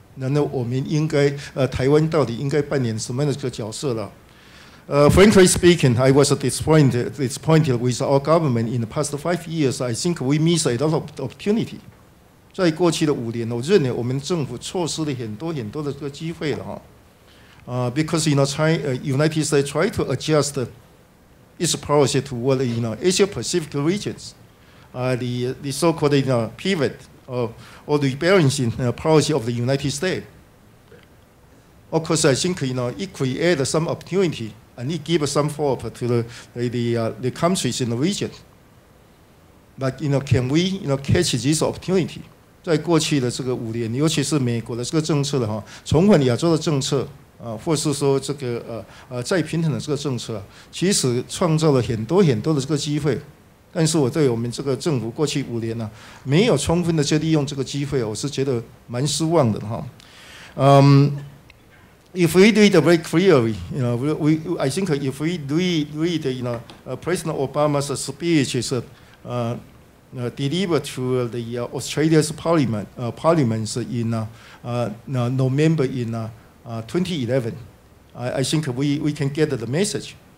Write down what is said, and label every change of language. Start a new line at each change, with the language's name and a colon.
Chinese: 然后我们应该台湾到底应该扮演什么样的这个角色了？
English: Frankly speaking, I was disappointed with our government in the past 5 years. I think we missed a lot of opportunity.
Chinese: 在过去的5年，我认为我们政府错失了很多的这个机会了哈。
English: Because United States try to adjust its policy toward Asia Pacific regions, the so-called pivot or rebalancing policy of the United States. Of course, I think it created some opportunity and it gave some hope to the countries in the region. But can we catch this opportunity?
Chinese: 在过去的这个5年，尤其是美国的这个政策的哈，重返亚洲的政策或是说这个再平衡的这个政策其实创造了很多的这个机会。但是我对我们这个政府过去5年没有充分的去利用这个机会，我是觉得蛮失望的哈。
English: If we read very clearly, I think if we read, President Obama's speeches delivered to the Australia's parliaments in November in 2011, I think we can get the message.